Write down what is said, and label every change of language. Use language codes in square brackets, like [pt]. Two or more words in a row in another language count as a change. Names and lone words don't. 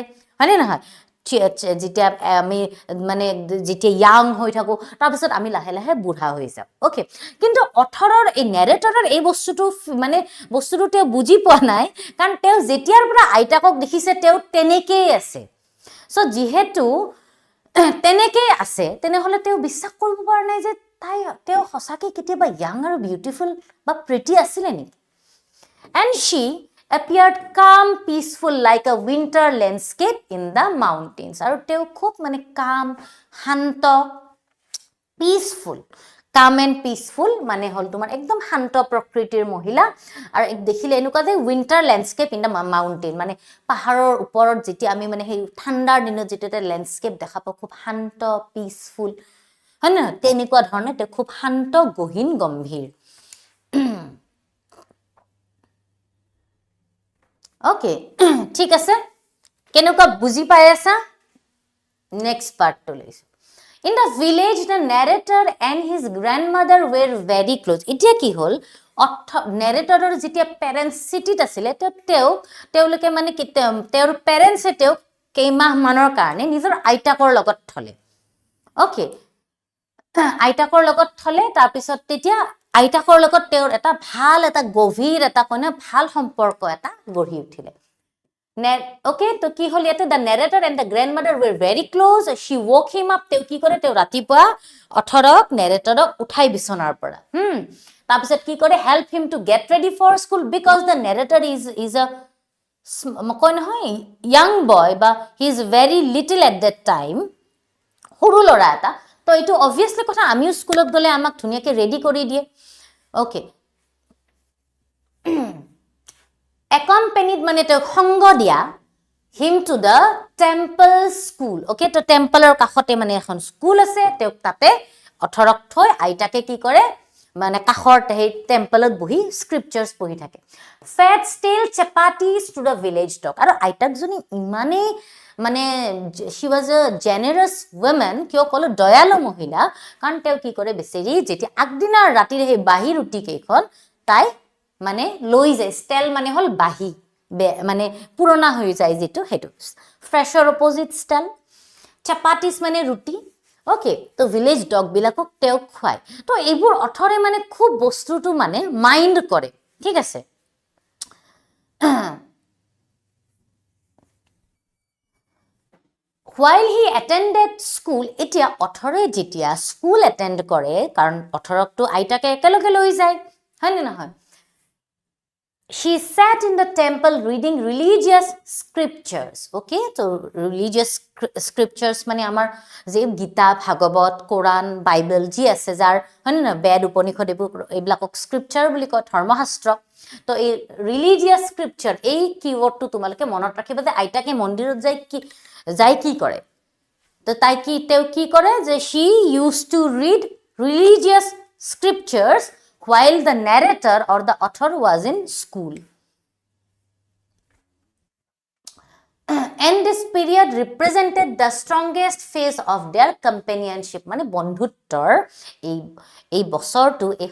[as] হয়নে নহয় যেতিয়া আমি মানে যেতিয়া ইয়াং হৈ থাকো তাৰ পিছত আমি লাহে লাহে বুঢ়া হৈ যাও ওকে কিন্তু অথৰৰ এই নেৰেটৰৰ এই বস্তুটো মানে বস্তুটো তেও বুজি পোৱা নাই কাৰণ তেও যেতিয়াৰ পৰা আইতাকক দেখিছে তেও তেনেকেই আছে সো যেহেতু তেনেকে আছে তেনেহলে তেও বিশ্বাস কৰিব পৰা নাই যে তাই তেও হসাকে কেতিয়াবা ইয়াং আৰু বিউটিফুল বা প্ৰিটি আছিল নেকি [en] and she appeared calm peaceful like a winter landscape in the mountains [as] আৰু তেও খুব মানে calm শান্ত [en] peaceful calm and peaceful [as] মানে হল তোমাৰ একদম শান্ত প্ৰকৃতিৰ মহিলা আৰু দেখিলে এনেকুৱা যে [en] winter landscape in the mountain [as] মানে পাহাৰৰ ওপৰত যেতিয়া আমি মানে সেই ঠাণ্ডাৰ দিনত যেতিয়া ল্যান্ডস্কেপ দেখা পাও খুব শান্ত peaceful হয় না তেনেকুৱা ধৰণে তে খুব শান্ত গহীন গম্ভীৰ ওকে ঠিক আছে কেনেকুৱা বুজি পাই আছা [en] next part to [as] লৈছো [en] in the village the narrator and his grandmother were very close [as] এতিয়া কি হল narratorৰ যেতিয়া parents cityত আছিল তেওঁলোকে মানে তেওঁৰ parents তেওঁ কেইমাহ মানৰ কাৰণে নিজৰ আইতাকৰ লগত থলে ওকে আইতাকৰ লগত থলে তাৰ পিছত তেতিয়া আইতাকৰ লগত তেওঁৰ এটা ভাল এটা গভীৰ এটা কোনে ভাল সম্পৰ্ক এটা গঢ়ি উঠিলে okay তো কি হল ইয়াতে [en] the narrator and the grandmother were very close she woke him up [as] তেওঁ কি কৰে তেওঁ ৰাতিপুৱা 18ক narratorক উঠাই বিছনাৰ পৰা তাৰ পিছত কি কৰে [en] help him to get ready for school because the narrator is a [as] কোন হয় [en] young boy [as] বা [en] he is very little at that time [as] সৰু লৰা এটা তো এটো obviously কথা আমিও স্কুলত গলে আমাক ধুনিয়াকে ৰেডি কৰি দিয়ে okay accompanied মানে তেওঁ সঙ্গ দিয়া [en] him to the temple school okay [as] তো টেম্পলৰ কাখতে মানে এখন স্কুল আছে তেওঁ তাতে 18ক থৈ আইতাকে কি কৰে মানে কাখৰ সেই টেম্পলত বহি স্ক্ৰিপচাৰ্ছ পঢ়ি থাকে [en] fed stale chapatis to the village dog [as] আৰু আইতাক জনী ইমানে মানে [en] she was a generous woman [as] কিয় কলো দয়ালু মহিলা কাৰণ তেওঁ কি কৰে বেছেৰি যেতিয়া আগদিনা ৰাতিৰ সেই বাহি ৰুটি কেইখন তাই মানে লৈ যায় ষ্টেল মানে হল বাহি মানে পুৰণা হৈ যায় যেটো হেতু ফ্ৰেছৰ [en] opposite stale chapatis [as] মানে ৰুটি ওকে তো [en] village dog [as] বিলাকক তেও খুৱাই তো এইবোৰ অথৰে মানে খুব বস্তুটো মানে মাইন্ড কৰে ঠিক আছে [en] while he attended school [as] এতিয়া অথৰে যেতিয়া [en] school attend [as] কৰে কাৰণ অথৰক তো আইতাকে একেলগে লৈ যায় হয়নে নহয় [en] she sat in the temple reading religious scriptures okay so religious scriptures [as] মানে আমাৰ যে গীতা ভাগৱত কোৰান বাইবেল জি আছে যাৰ হয়নে না বেদ উপনিষদ এইবিলাকক স্ক্ৰিপচাৰ বুলি কয় ধৰ্মশাস্ত্ৰ তো এই [en] religious scripture [as] এই কিৱৰ্ডটো তোমালোকে মনত ৰাখিবা যে আইতাকে মন্দিৰত যাই কি কৰে তো তাই কি তেও কি কৰে যে [en] she used to read religious scriptures while the narrator or the author was in school and this period represented the strongest phase of their companionship [as] মানে বন্ধুত্বৰ এই বছৰটো এই